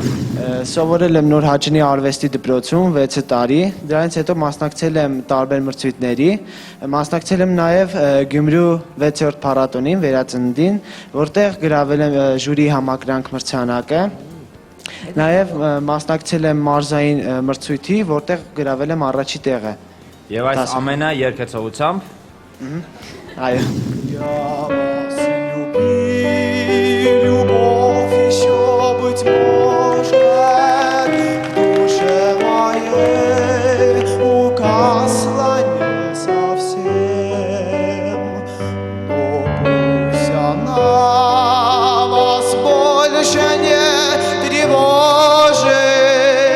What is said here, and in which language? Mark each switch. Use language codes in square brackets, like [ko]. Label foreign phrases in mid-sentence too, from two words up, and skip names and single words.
[hy] Սովորել եմ Նոր Հաճնի արվեստի դպրոցում 6 տարի, դրանից հետո մասնակցել եմ տարբեր մրցույթների, մասնակցել եմ նաև Գյումրու 6-րդ փառատոնին, վերածննդին, որտեղ գրավել եմ ժյուրի համակրանք մրցանակը, նաև մասնակցել եմ մարզային մրցույթի, որտեղ գրավել եմ առաջի տեղը։ Եվ այս ամենը երկեցողությամբ։ [ru] Այո։ Быть может, душе моей угасла не совсем, но пусть она вас больше не тревожит.